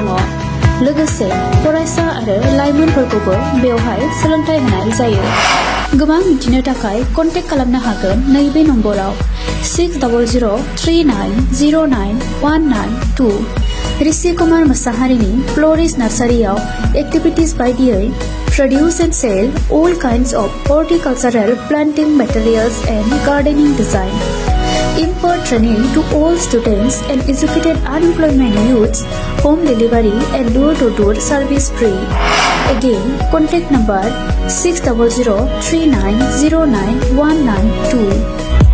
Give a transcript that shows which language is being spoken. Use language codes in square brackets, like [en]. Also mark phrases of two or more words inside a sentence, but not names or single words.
[brx] लोगोसे फरायसा आरो लाइमोनफोरखौबो बेवहाय सोलोंथाय होनाय जायो। गोबां मिथिनो थाखाय कन्टेक्ट खालामनो हागोन नैबे नम्बराव 6000390992। ऋषि कुमार मोसाहारिनि फ्ल'रिस्ट नार्सारियाव एक्टिभिटिज बायदियै [en] produce and sell all kinds of horticultural planting materials and gardening design. Impart training to all students and educated unemployment youths. Home delivery and door-to-door service free. Again, contact number 6003909192.